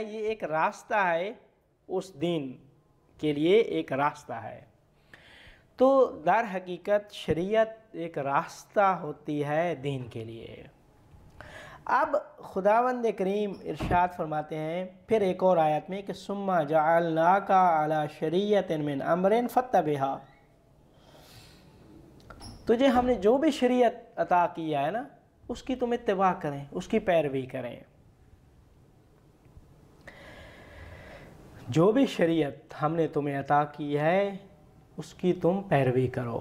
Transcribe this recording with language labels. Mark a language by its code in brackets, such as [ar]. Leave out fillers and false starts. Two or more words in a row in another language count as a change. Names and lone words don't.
[ur] یہ ایک راستہ ہے، اس دین کے لیے ایک راستہ ہے۔ تو در حقیقت شریعت ایک راستہ ہوتی ہے دین کے لیے۔ اب خداوند کریم ارشاد فرماتے ہیں پھر ایک اور آیت میں کہ [ar] ثم جعلناک علی شریعۃ من امر فاتبعھا، [ur] تجھے ہم نے جو بھی شریعت عطا کیا ہے نا اس کی تم اتباع کریں، اس کی پیروی کریں، جو بھی شریعت ہم نے تمہیں عطا کی ہے اس کی تم پیروی کرو۔